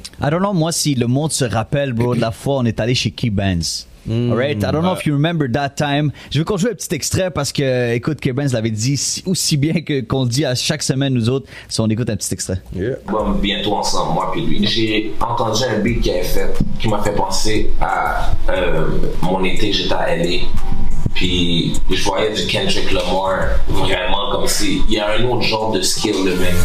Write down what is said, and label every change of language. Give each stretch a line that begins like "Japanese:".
English: I don't know,
French: moi, si le monde se rappelle, bro, de la fois, on est allé chez Key-Benz.
English: Alright, I don't know if you remember that time.
French: Je veux qu'on joue un petit extrait parce que, écoute, Key-Benz l'avait dit aussi bien qu'on le dit à chaque semaine, nous autres. Si on écoute un petit extrait. Bon, bientôt ensemble, moi puis lui. J'ai entendu un beat qui m'a fait penser à mon été, j'étais à LA. Puis je voyais du Kendrick Lamar vraiment comme si il y a un autre genre de skill, le mec.